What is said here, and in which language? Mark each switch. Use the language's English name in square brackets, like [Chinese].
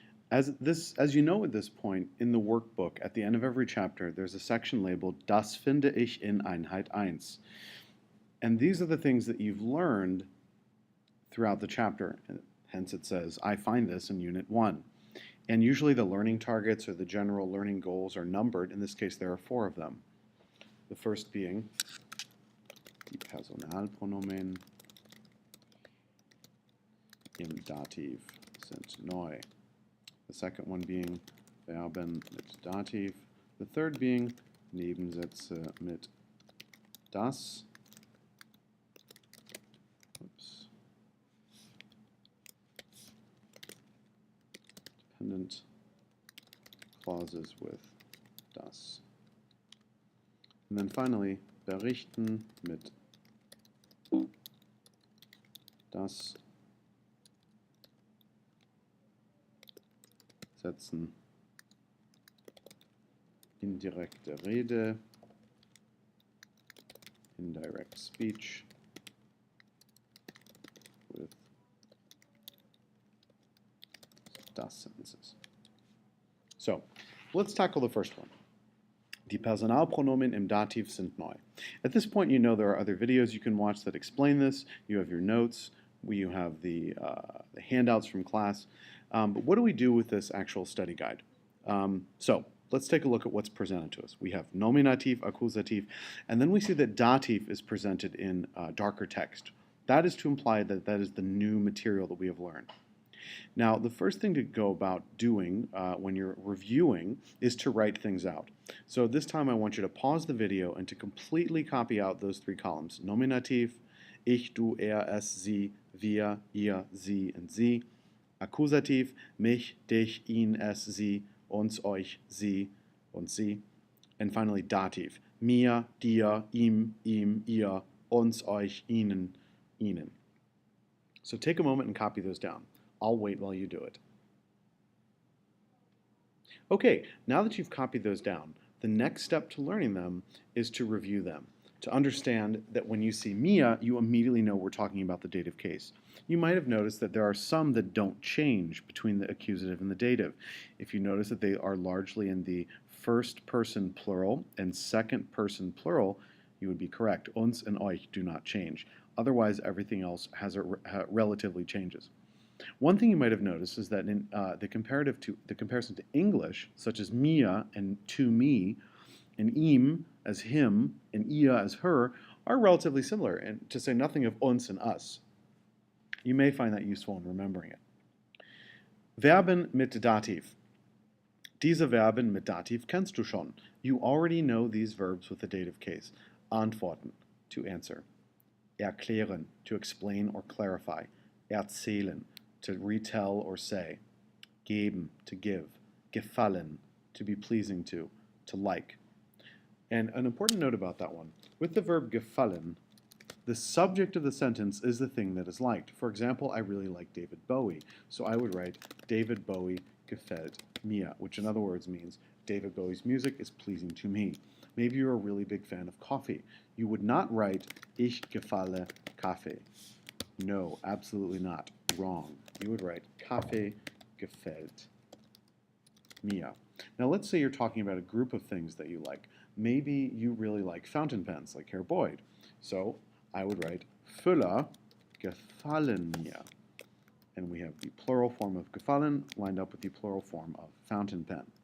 [English] As you know at this point, in the workbook, at the end of every chapter, there's a section labeled [German] Das finde ich in Einheit 1. [English] And these are the things that you've learned throughout the chapter. Hence it says, I find this in Unit 1. And usually the learning targets or the general learning goals are numbered. In this case, there are 4 of them. The first being [German] die Personalpronomen im Dativ sind neu. [English] The second one being [German] Verben mit Dativ. [English] The third being [German] Nebensätze mit das. [English] Oops. Dependent clauses with das. And then finally, [German] berichten mit das, setzen, indirekte Rede, [English] indirect speech with das sentences. So, let's tackle the first one. [German] Die Personalpronomen im Dativ sind neu. [English] At this point, you know there are other videos you can watch that explain this. You have your notes. You have the handouts from class. But what do we do with this actual study guide? So let's take a look at what's presented to us. We have Nominativ, Akkusativ, and then we see that Dativ is presented in darker text. That is to imply that that is the new material that we have learned. Now, the first thing to go about doing when you're reviewing is to write things out. So this time I want you to pause the video and to completely copy out those 3 columns. [German] Nominativ, ich, du, er, es, sie, wir, ihr, sie, and sie. Akkusativ, mich, dich, ihn, es, sie, uns, euch, sie, und sie. [English] And finally, [German] Dativ, mir, dir, ihm, ihr, uns, euch, ihnen, ihnen. [English] So take a moment and copy those down. I'll wait while you do it. Okay, now that you've copied those down, the next step to learning them is to review them, to understand that when you see Mia, you immediately know we're talking about the dative case. You might have noticed that there are some that don't change between the accusative and the dative. If you notice that they are largely in the first person plural and second person plural, you would be correct. Uns and euch do not change. Otherwise, everything else has relatively changes. One thing you might have noticed is that in the comparison to English, such as Mia and to me, and ihm as him and ia as her, are relatively similar, and to say nothing of uns and us. You may find that useful in remembering it. [German] Verben mit Dativ. Diese Verben mit Dativ kennst du schon. [English] You already know these verbs with the dative case. Antworten, to answer. Erklären, to explain or clarify. Erzählen, to retell or say. Geben, to give. Gefallen, to be pleasing to like. And an important note about that one, with the verb gefallen, the subject of the sentence is the thing that is liked. For example, I really like David Bowie, so I would write [German] David Bowie gefällt mir, [English] which in other words means David Bowie's music is pleasing to me. Maybe you're a really big fan of coffee. You would not write [German] Ich gefalle Kaffee. [English] No, absolutely not. Wrong. You would write [German] Kaffee gefällt mir. [English] Now let's say you're talking about a group of things that you like. Maybe you really like fountain pens, like Herr Boyd. So I would write [German] Füller gefallen mir. [English] And we have the plural form of gefallen lined up with the plural form of fountain pen.